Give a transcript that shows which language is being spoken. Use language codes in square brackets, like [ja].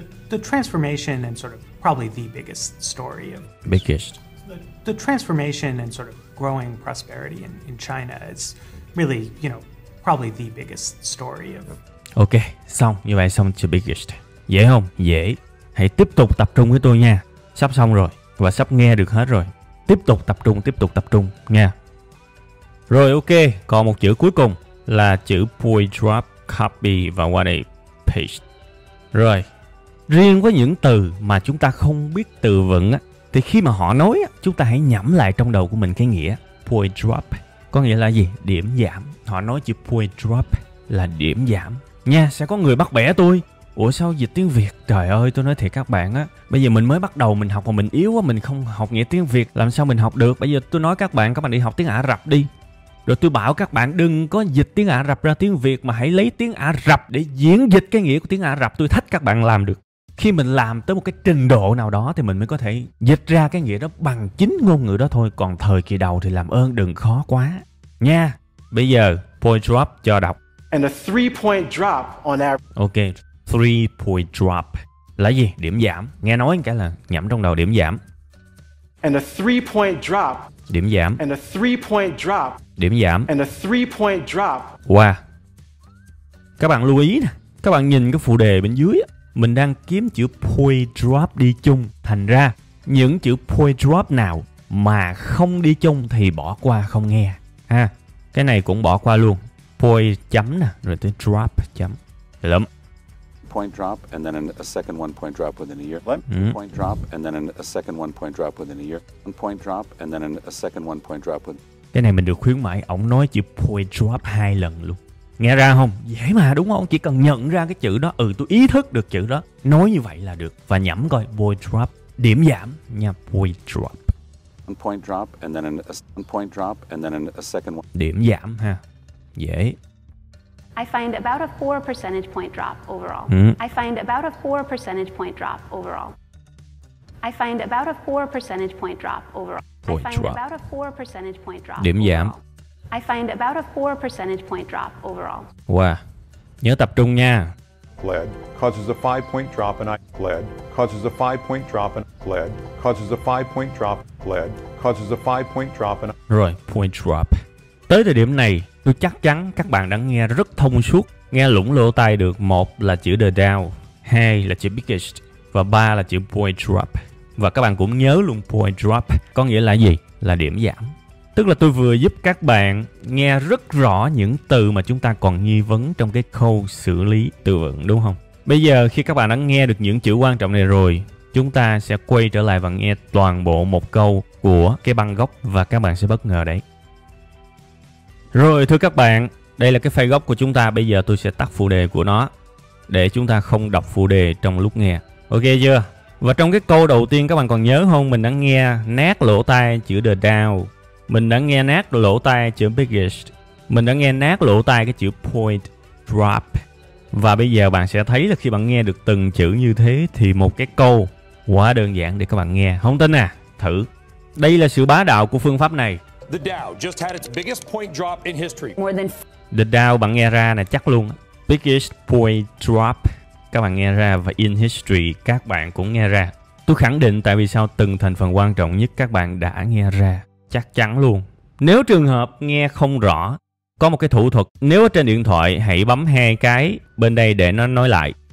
[en] The transformation and sort of probably the biggest story of biggest. The transformation and sort of growing prosperity in China is really, probably the biggest story of. [vi] Ok, xong. Như vậy xong chữ biggest. Dễ không? Dễ. Hãy tiếp tục tập trung với tôi nha. Sắp xong rồi và sắp nghe được hết rồi. Tiếp tục tập trung nha. Rồi ok, còn một chữ cuối cùng là chữ point drop, copy và qua đây paste. Rồi, riêng với những từ mà chúng ta không biết từ vựng á, thì khi mà họ nói á, chúng ta hãy nhẩm lại trong đầu của mình cái nghĩa point drop. Có nghĩa là gì? Điểm giảm. Họ nói chữ point drop là điểm giảm. Nha, sẽ có người bắt bẻ tôi. Ủa sao dịch tiếng Việt? Trời ơi, tôi nói thiệt các bạn á, bây giờ mình mới bắt đầu mình học mà mình yếu quá, mình không học nghĩa tiếng Việt, làm sao mình học được? Bây giờ tôi nói các bạn đi học tiếng Ả Rập đi. Rồi tôi bảo các bạn đừng có dịch tiếng Ả Rập ra tiếng Việt mà hãy lấy tiếng Ả Rập để diễn dịch cái nghĩa của tiếng Ả Rập. Tôi thách các bạn làm được. Khi mình làm tới một cái trình độ nào đó thì mình mới có thể dịch ra cái nghĩa đó bằng chính ngôn ngữ đó thôi. Còn thời kỳ đầu thì làm ơn đừng khó quá. Nha. Bây giờ point drop cho đọc. [en] And a 3-point drop on average. [vi] Ok, 3-point drop là gì? Điểm giảm. Nghe nói cái là nhẩm trong đầu điểm giảm. [en] And a 3-point drop. [vi] Điểm giảm. [en] And a 3-point drop. [vi] Điểm giảm. [en] And a 3-point drop. [vi] Wow. Các bạn lưu ý nè. Các bạn nhìn cái phụ đề bên dưới á, mình đang kiếm chữ point drop đi chung. Thành ra những chữ point drop nào mà không đi chung thì bỏ qua không nghe ha. Cái này cũng bỏ qua luôn. Point chấm nè, rồi tới drop chấm. Được lắm. [en] Point drop and then a second 1-point drop within a year. Point drop and then a second 1-point drop within a year. 1-point drop and then a second 1-point drop within. [vi] Cái này mình được khuyến mãi, ổng nói chữ point drop 2 lần luôn. Nghe ra không? Dễ mà đúng không? Chỉ cần nhận ra cái chữ đó, tôi ý thức được chữ đó, nói như vậy là được. Và nhẩm coi point drop, điểm giảm nha, point drop. [en] 1-point drop and then a 1-point drop and then a second one. [vi] Điểm giảm ha. Dễ. [en] I find about a 4 percentage point drop overall. I find about a 4 percentage point drop overall. I find about a 4 percentage point drop overall. I find about a 4 percentage point drop. [vi] Điểm giảm. [en] I find about a 4 percentage point drop overall. [vi] Wow. Nhớ tập trung nha. [en] Lead causes a 5-point drop in lead causes a 5-point drop in lead causes a 5-point drop lead causes a 5-point drop in. [vi] Rồi, point drop. Tới thời điểm này, tôi chắc chắn các bạn đã nghe rất thông suốt, nghe lủng lỗ tai được. Một là chữ the Dow, hai là chữ biggest và ba là chữ point drop. Và các bạn cũng nhớ luôn point drop có nghĩa là gì? Là điểm giảm. Tức là tôi vừa giúp các bạn nghe rất rõ những từ mà chúng ta còn nghi vấn trong cái khâu xử lý từ vựng, đúng không? Bây giờ khi các bạn đã nghe được những chữ quan trọng này rồi, chúng ta sẽ quay trở lại và nghe toàn bộ một câu của cái băng gốc và các bạn sẽ bất ngờ đấy. Rồi thưa các bạn, đây là cái file gốc của chúng ta. Bây giờ tôi sẽ tắt phụ đề của nó để chúng ta không đọc phụ đề trong lúc nghe. Ok chưa? Và trong cái câu đầu tiên các bạn còn nhớ không? Mình đã nghe nát lỗ tai chữ the Dow. Mình đã nghe nát lỗ tai chữ biggest. Mình đã nghe nát lỗ tai cái chữ point drop. Và bây giờ bạn sẽ thấy là khi bạn nghe được từng chữ như thế thì một cái câu quá đơn giản để các bạn nghe. Không tin à? Thử. Đây là sự bá đạo của phương pháp này. [en] The Dow just had its biggest point drop in history. [vi] The Dow bạn nghe ra là chắc luôn. Biggest point drop các bạn nghe ra, và in history các bạn cũng nghe ra. Tôi khẳng định tại vì sao từng thành phần quan trọng nhất các bạn đã nghe ra. Chắc chắn luôn. Nếu trường hợp nghe không rõ, có một cái thủ thuật. Nếu ở trên điện thoại hãy bấm 2 cái bên đây để nó nói lại.